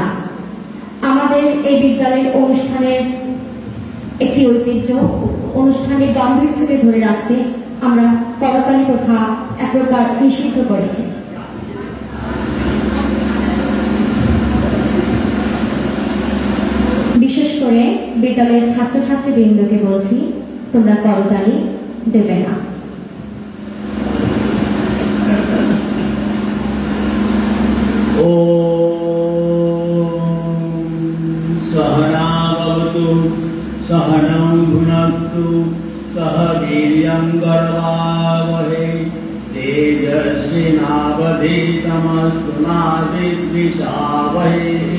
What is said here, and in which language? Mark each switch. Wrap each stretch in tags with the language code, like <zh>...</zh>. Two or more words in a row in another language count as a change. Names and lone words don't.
<bn>আমাদের এই বিদ্যালয়ের অনুষ্ঠানের একটি ঐতিহ্য, অনুষ্ঠানের গাম্ভীর্যকে ধরে রাখতে আমরা করতালি প্রথা এক প্রকার নিষিদ্ধ করেছি। বিশেষ করে বিদ্যালয়ের ছাত্রছাত্রীবৃন্দকে বলছি, তোমরা করতালি দেবে না।</bn> <sa>सहनावतु सहनौ भुनक्तु सह वीर्यं करवावहै तेजस्विनावधीतमस्तु तमस्तु मा विद्विषावहै।</sa>